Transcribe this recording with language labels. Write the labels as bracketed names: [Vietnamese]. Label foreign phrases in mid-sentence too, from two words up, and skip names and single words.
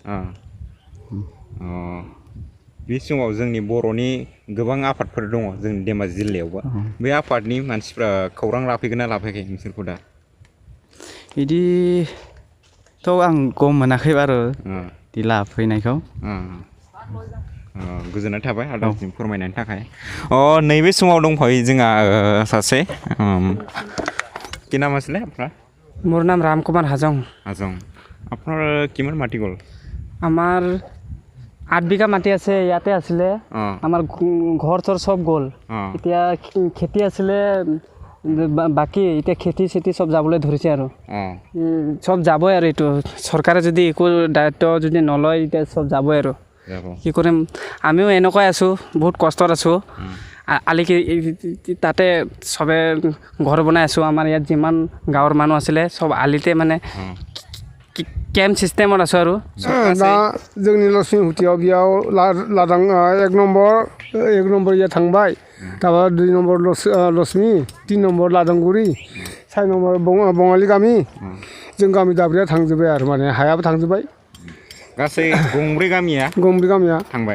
[Bodo] बे समाव जोंनि बर'नि गोबां आफादफोर दङ जोंनि धेमाजि जिल्लायावबो बे आफादनि मानसिफ्रा खौरां लाफैगोन ना लाफैयाखै नोंसोरखौ दा बिदिथ' आं गम मोनाखै बारु बिदि लाफैनायखौ गोजोननाय थाबाय आदासिम फोरमायनायनि थाखाय नैबे समाव दंफायो जोंहा सासे [Assamese] কি নাম আছিলে আপনার মোর নাম রামকুমার হাজং আপনার কিমান মাটি গ'ল আমার 8 বিঘা মাটি আছে ইয়াতে আছিলে আমার ঘর চৰ সব গ'ল এতিয়া খেতি আছিলে বাকি এতিয়া খেতি সব যাবলৈ ধৰিছে আৰু সব যাবই আৰু এইটো চৰকাৰে যদি একো দায়িত্ব যদি নলয় এতিয়া সব যাবই আৰু কি কৰিম আমিও এনেকৈ আছোঁ বহুত কষ্টত আছোঁ আলিকি তাতে সবে ঘৰ বনাই আছোঁ আমাৰ ইয়াত যিমান গাঁৱৰ মানুহ আছিলে সব আলিতে মানে কেম্প সিস্টেমত আছোঁ আৰু [Bodo] दा जोंनि लक्ष्मी हुटियाव बेयाव लादां 1 नम्बर इया थांबाय दाबा 2 नम्बर लक्ष्मी 3 नम्बर लादांगुरि 4 नम्बर बङालि गामि जों गामि दाब्रैया थांजोब्बाय आरो माने हायाबो थांजोब्बाय गासै गंब्रै गामिया थांबाय